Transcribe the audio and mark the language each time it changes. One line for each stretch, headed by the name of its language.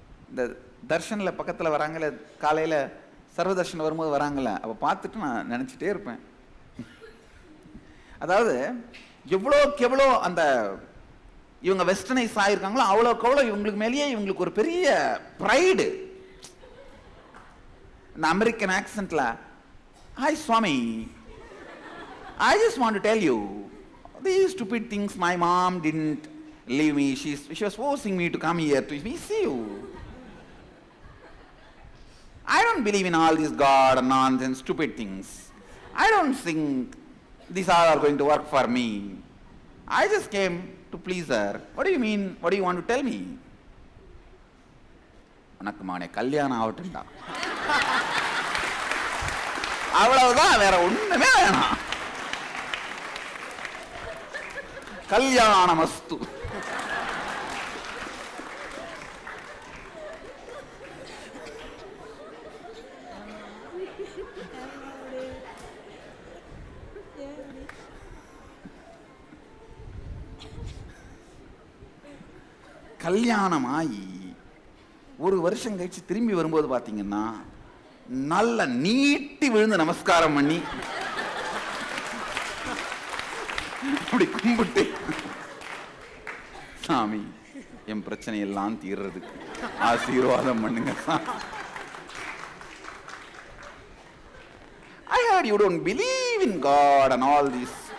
Tamil: இந்த தர்ஷனில் பக்கத்தில் வராங்கல்ல, காலையில் சர்வதர்ஷன் வரும்போது வராங்கல்ல, அப்போ பார்த்துட்டு நான் நினச்சிட்டே இருப்பேன். அதாவது எவ்வளோக்கு எவ்வளோ அந்த இவங்க வெஸ்டர்னைஸ் ஆகிருக்காங்களோ அவ்வளோக்கு அவ்வளோ இவங்களுக்கு மேலேயே இவங்களுக்கு ஒரு பெரிய ப்ரைடு. இந்த American ஆக்சென்ட்ல
English: Hi Swami, I just want to tell you, these stupid things, my mom didn't leave me. She was forcing me to come here to see you. I don't believe in all this God and nonsense, stupid things. I don't think these all are going to work for me. I just came to please her. What do you mean? What do you want to tell me?
Tamil: உனக்கு மகனே கல்யாணம் ஆகட்டும்டா, அவ்வளவுதான், வேற ஒண்ணுமே வேணாம். கல்யாணமஸ்து. கல்யாணமாயி ஒரு வருஷம் கழிச்சு திரும்பி வரும்போது பாத்தீங்கன்னா நல்ல நீட்டி விழுந்து நமஸ்காரம் பண்ணி அப்படி கும்பிட்டு, சாமி என் பிரச்சனை எல்லாம் தீர்றதுக்கு ஆசீர்வாதம் பண்ணுங்க.
English: I heard you don't believe in God and all this.